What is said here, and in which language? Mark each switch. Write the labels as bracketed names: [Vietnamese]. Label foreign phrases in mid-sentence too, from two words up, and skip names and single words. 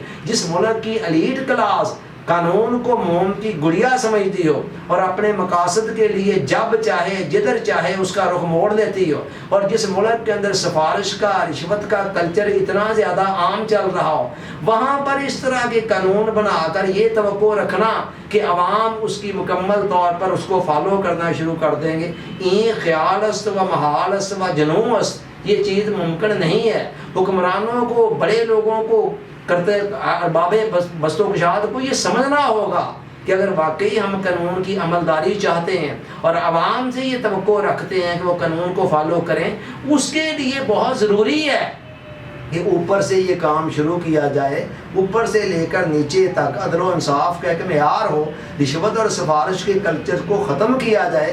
[Urdu] جس ملک کی [English] elite class [Urdu] قانون کو موم کی گڑیا سمجھتی ہو اور اپنے مقاصد کے لیے جب چاہے جدھر چاہے اس کا رخ موڑ لیتی ہو، اور جس ملک کے اندر سفارش کا، رشوت کا کلچر اتنا زیادہ عام چل رہا ہو، وہاں پر اس طرح کے قانون بنا کر یہ توقع رکھنا کہ عوام اس کی مکمل طور پر اس کو فالو کرنا شروع کر دیں گے، [Persian] این خیال است و محال است و جنون است، [Urdu] یہ چیز ممکن نہیں ہے۔ حکمرانوں کو، بڑے لوگوں کو، کرتے ارباب بست و کشاد کو یہ سمجھنا ہوگا کہ اگر واقعی ہم قانون کی عملداری چاہتے ہیں اور عوام سے یہ توقع رکھتے ہیں کہ وہ قانون کو فالو کریں، اس کے لیے بہت ضروری ہے کہ اوپر سے یہ کام شروع کیا جائے، اوپر سے لے کر نیچے تک عدل و انصاف کا ایک معیار ہو، رشوت اور سفارش کے کلچر کو ختم کیا جائے۔